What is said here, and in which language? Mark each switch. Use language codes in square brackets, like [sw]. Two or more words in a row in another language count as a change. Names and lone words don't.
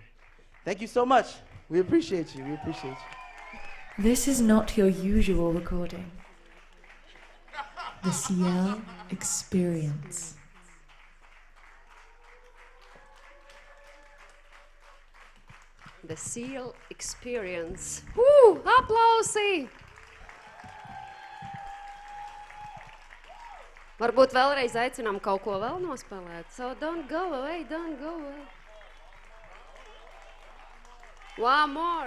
[en] Thank you so much. We appreciate you. We appreciate you. This is not your usual recording. The Ciel Experience. The Ciel Experience. Woo! [lv] Aplausi! Varbūt vēlreiz aicinām kaut ko vēl nospēlēt. [en] So don't go away, don't go away. One more.